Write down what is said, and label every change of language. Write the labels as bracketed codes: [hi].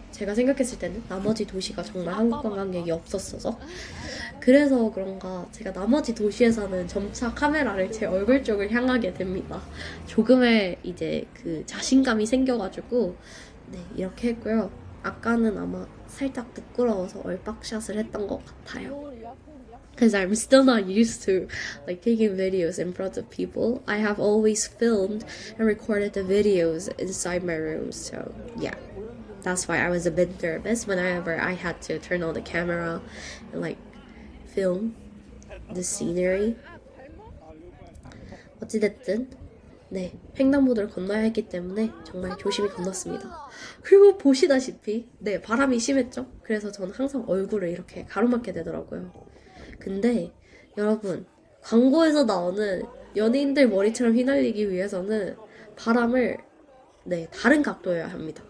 [ko] 제가 생각했을 때는 나머지 도시가 정말 한국 관광객이 없었어서 그래서 그런가 제가 나머지 도시에서는 점차 카메라를 제 얼굴 쪽을 향하게 됩니다. 조금의 이제 그 자신감이 생겨가지고 네 이렇게 했고요. 아까는 아마 살짝 부끄러워서 얼박샷을 했던 것 같아요. [en] Because I'm still not used to like taking videos in front of people. I have always filmed and recorded the videos inside my room. So yeah, that's why I was a bit nervous whenever I had to turn on the camera and like film the scenery. [ko] 어찌됐든 네, 횡단보도를 건너야 했기 때문에 정말 조심히 건넜습니다. 그리고 보시다시피 네, 바람이 심했죠? 그래서 저는 항상 얼굴을 이렇게 가로막게 되더라고요. 근데 여러분 광고에서 나오는 연예인들 머리처럼 휘날리기 위해서는 바람을 네, 다른 각도여야 합니다.